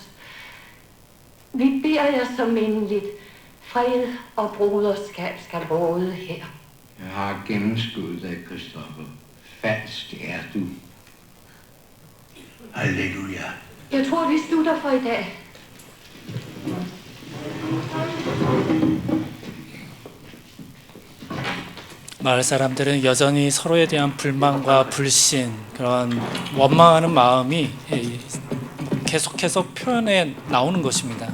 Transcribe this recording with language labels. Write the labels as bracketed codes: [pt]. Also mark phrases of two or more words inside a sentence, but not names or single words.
[da] Vi beder jer så mindeligt, fred og broderskab skal råde her. Jeg har gennemskuddet dig, Christoffer. Falsk er du. Halleluja. Jeg tror, vi slutter for i dag. [ko] 마을 사람들은 여전히 서로에 대한 불만과 불신, 그런 원망하는 마음이 계속해서 표현해 나오는 것입니다.